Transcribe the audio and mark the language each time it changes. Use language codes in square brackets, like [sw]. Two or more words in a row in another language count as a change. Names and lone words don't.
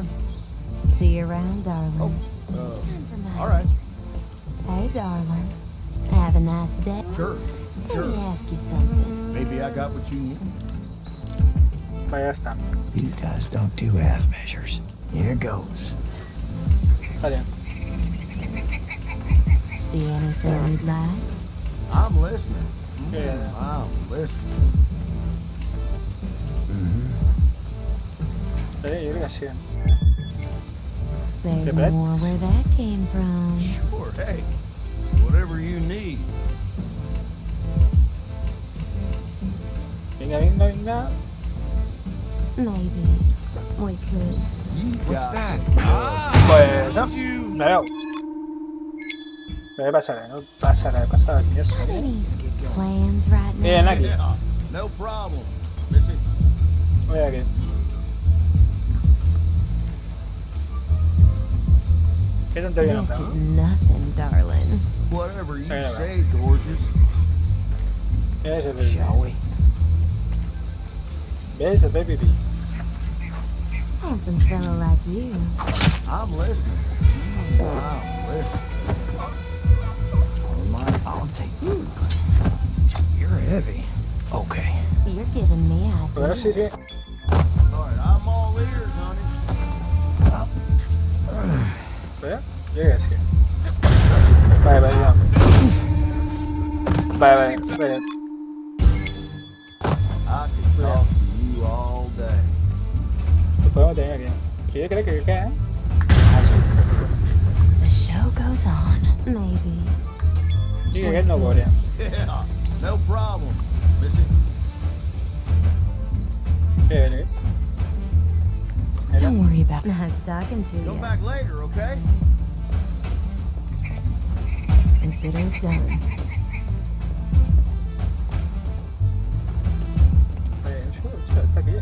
[en] See you around, darling. Oh, Time for my all right. Hey, darling. Have a nice day. Sure, Let me ask you something. Maybe I got what you need. [ca] Vale, ja està. [en] These guys don't do half measures. Here goes. [ca] Vale. [en] See anything you'd like? I'm listening. Yeah. I'm listening. [ca] Vale, jo crec que sí. [en] There's Regrets? more where that came from. Sure, hey, whatever you need. [ca] Vinga, vinga, vinga. [en] Maybe we could. What's that? [ca] Pues no. No veu. No passa res, no passa res. Passa aquí, és [en] Any plans right now? [es] Miren aquí. [en] Yeah, no problem. Missy. [ca] Mira aquí. Què tonteria no [en] This [ca] feu? [en] is nothing, darling. Whatever you Hey, say, gorgeous. [ca] Ves a fer [en] Shall we? [ca] Ves a fer pipí. [en] Handsome fellow like you. I'm listening. I'm listening. I'll take you. You're heavy. Okay. You're giving me [ca] A veure [en] ideas. [ca] si... [en] All right, I'm all ears, honey. [ca] Vale? Jo crec que sí. Vale, vale, ja. Vale, vale, vale. [en] I could talk to you all day. [ca] Ho podem tenir aquí. Però jo crec que què, eh? [en] The show goes on. Maybe. [ca] Jo crec que aquest no ho veuré. [en] Yeah, no problem. Missy. [ca] Què, què? [en] Don't worry about nice talking to Come you. back later, okay? Consider it done. [ca] Vale, això està aquí.